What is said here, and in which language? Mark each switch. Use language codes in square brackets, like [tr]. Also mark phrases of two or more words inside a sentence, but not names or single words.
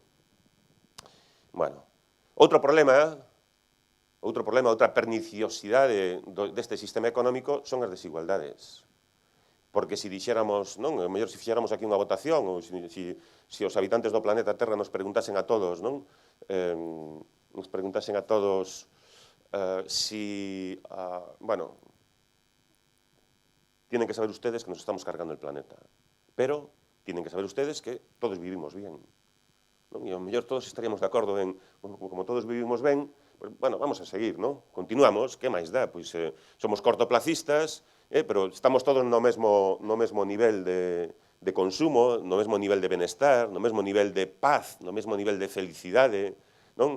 [gl] Bueno, outra perniciosidade deste sistema económico son as desigualdades. Porque se dixéramos, non, mellor se fixéramos aquí unha votación, ou se os habitantes do planeta Terra nos preguntasen a todos, non? Nos preguntasen a todos [es] bueno, tienen que saber ustedes que nos estamos cargando el planeta, pero tienen que saber ustedes que todos vivimos bien, [gl] non? E ao mellor todos estaríamos de acordo en, como todos vivimos ben, pues, bueno, vamos a seguir, non? Continuamos, que máis dá? Pois somos cortoplacistas, pero estamos todos no mesmo nivel de consumo, no mesmo nivel de benestar, no mesmo nivel de paz, no mesmo nivel de felicidade, non?